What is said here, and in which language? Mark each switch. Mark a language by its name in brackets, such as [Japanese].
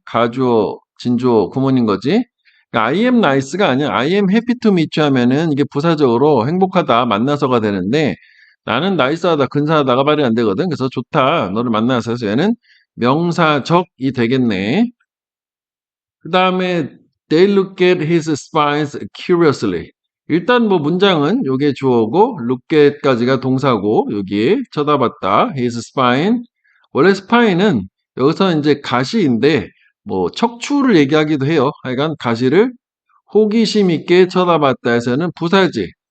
[Korean] 가주어, 진주어, 구문인 거지. 그러니까 [English] I am nice [Korean] 가 아니야. [English] I am happy to meet you [Korean] 하면은 이게 부사적으로 행복하다, 만나서가 되는데 나는 나이스하다, 근사하다가 말이 안 되거든. 그래서 좋다, 너를 만나서 해서 얘는 명사적이 되겠네. 그 다음에 [English] they look at his spines curiously. [Korean] 일단 뭐 문장은 요게 주어고 look at까지가 동사고 여기 쳐다봤다. [English] his spine. [Korean] 원래 spine은 여기서 이제 가시인데 뭐 척추를 얘기하기도 해요. 하여간 가시를 호기심 있게 쳐다봤다 해서는 부사지.